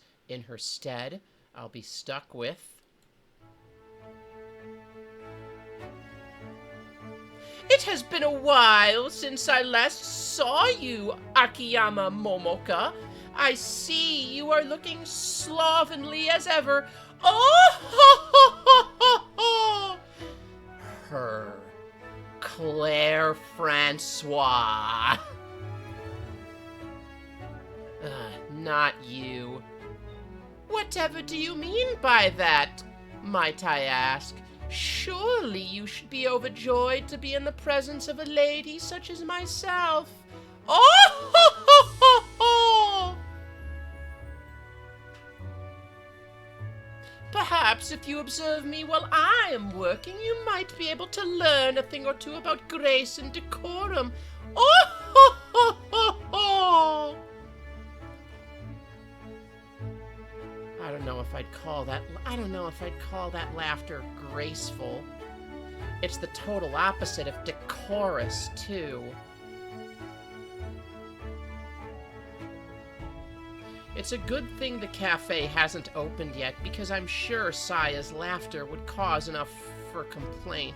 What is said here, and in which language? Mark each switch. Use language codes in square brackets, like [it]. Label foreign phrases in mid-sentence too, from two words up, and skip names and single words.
[en] In her stead, I'll be stuck with... It has been a while since I last saw you, Akiyama Momoka. I see you are looking slovenly as ever. Oh, ho, ho, ho, ho, ho. Her. Claire Francois. Not you. Whatever do you mean by that, might I ask? Surely you should be overjoyed to be in the presence of a lady such as myself. Oh, ho, ho, ho, ho. Perhaps if you observe me while I am working, you might be able to learn a thing or two about grace and decorum. Oh, ho, ho, ho, ho. I don't know if I'd call that laughter graceful. It's the total opposite of decorous, too. It's a good thing the cafe hasn't opened yet, because I'm sure Saya's laughter would cause enough for complaint.